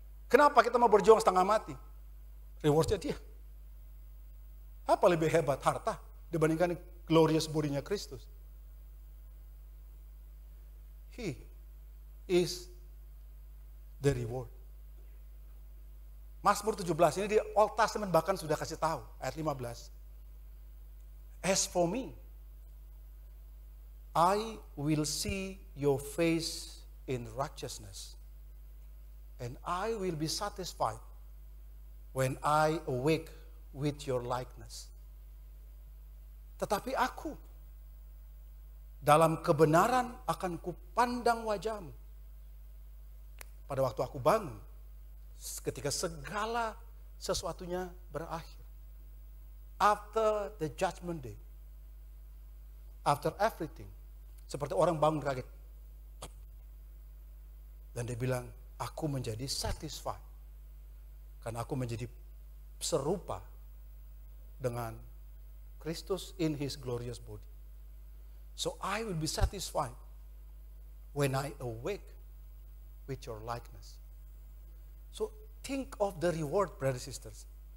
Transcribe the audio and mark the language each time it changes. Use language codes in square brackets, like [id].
[id] Kenapa kita mau berjuang setengah mati? Rewardnya dia. Apa lebih hebat, harta dibandingkan glorious bodinya Kristus? [en] He is the reward. [id] Mazmur 17 ini di Old Testament bahkan sudah kasih tahu, ayat 15. [en] As for me, I will see your face in righteousness, and I will be satisfied when I awake with your likeness. [id] Tetapi aku dalam kebenaran akan kupandang wajahmu pada waktu aku bangun, ketika segala sesuatunya berakhir. [en] After the judgment day, after everything, [id] seperti orang bangun kaget. Dan dia bilang, aku menjadi satisfied. Karena aku menjadi serupa dengan Kristus [en] in his glorious body. So I will be satisfied when I awake with your likeness. So think of the reward, brothers and sisters.